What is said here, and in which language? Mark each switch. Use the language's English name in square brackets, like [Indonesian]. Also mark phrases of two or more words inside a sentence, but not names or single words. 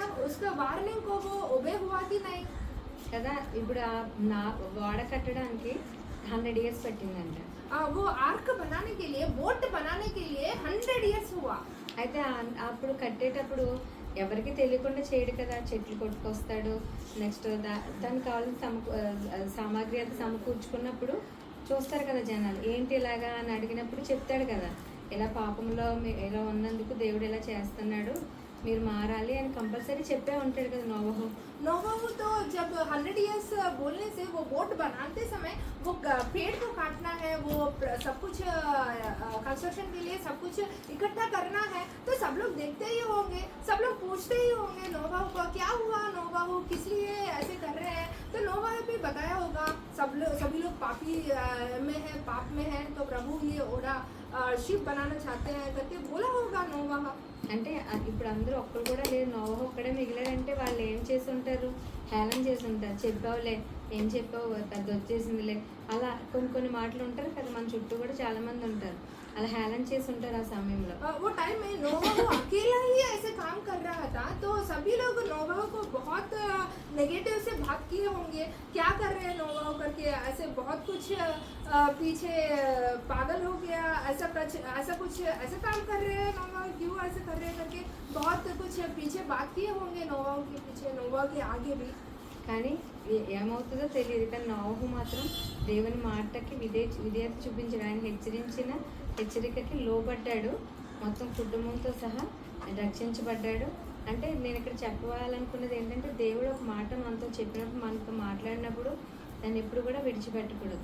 [Hindi] उसका वार्निंग को वो ओबे हुआ कि नहीं? [Telugu] కదా. ఇప్పుడు నా ఓడ కట్టడానికి 100 years పట్టిందంట. [Hindi] वो आर्क बनाने के लिए, बोट बनाने के लिए 100 years हुआ. [Telugu] అయితే అప్పుడు కట్టేటప్పుడు ఎవరికి తెలియకుండా చేయడు కదా, చెట్లు కొట్టుకొస్తాడు. నెక్స్ట్ దానికి కావాల్సిన సామాగ్రి అంతా సమకూర్చుకున్నప్పుడు చూస్తారు కదా జనాలు, ఏంటి ఇలాగా అని అడిగినప్పుడు చెప్తాడు కదా, ఇలా పాపంలో ఇలా ఉన్నందుకు దేవుడు ఇలా చేస్తున్నాడు, మీరు మారాలి అని కంపల్సరీ చెప్పే ఉంటాడు కదా [Hindi] नोवाहु तो जब 100 years बोलने से वो बोट बनाते समय वो पेड़ को काटना है, वो सब कुछ कंस्ट्रक्शन के लिए सब कुछ इकट्ठा करना है, तो सब लोग देखते ही होंगे, सब लोग पूछते ही होंगे नोवाहु को क्या हुआ, नोवाहु किस लिए ऐसे कर रहे हैं. तो नोवाहु भी बताया होगा सभी लोग पापी में है, पाप में है, तो प्रभु ये ओड़ा शिप बनाना चाहते हैं करके बोला होगा नोवाहु. [Telugu] అంటే ఇప్పుడు అందరూ ఒక్కరు కూడా లేదు, నోవహు ఒక్కడే మిగిలారంటే వాళ్ళు ఏం చేసి ఉంటారు? హేళన చేసి ఉంటారు. చెప్పావులే, ఏం చెప్పావు, పెద్ద వచ్చేసిందిలే, అలా కొన్ని మాటలు ఉంటారు కదా, మన చుట్టూ కూడా చాలా మంది ఉంటారు, అలా హేళన చేసి ఉంటారు ఆ సమయంలో. [Hindi] वो टाइम में नोवाहु अकेला ही ऐसे काम कर रहा था, तो सभी लोग नोवाहु को बहुत नेगेटिव से बात किए होंगे, क्या कर रहे हैं नोवाहु करके, ऐसे बहुत कुछ पीछे पागल हो गया, ऐसा कुछ ऐसा काम कर रहे हैं नोवाहु, क्यों ऐसे कर रहे हैं करके बहुत कुछ पीछे बात किए होंगे नोवाहु के पीछे, नोवाहु के आगे भी. [Telugu] కానీ ఏమవుతుందో తెలియదు. కానీ నోవహు మాత్రం దేవుని మాటకి విధేయత చూపించాడు. ఆయన హెచ్చరించిన హెచ్చరికకి లోబడ్డాడు, మొత్తం కుటుంబంతో సహా రక్షించబడ్డాడు. అంటే నేను ఇక్కడ చెప్పాలనుకున్నది ఏంటంటే దేవుడు ఒక మాట మనతో చెప్పినప్పుడు మనతో మాట్లాడినప్పుడు దాన్ని ఎప్పుడు కూడా విడిచిపెట్టకూడదు.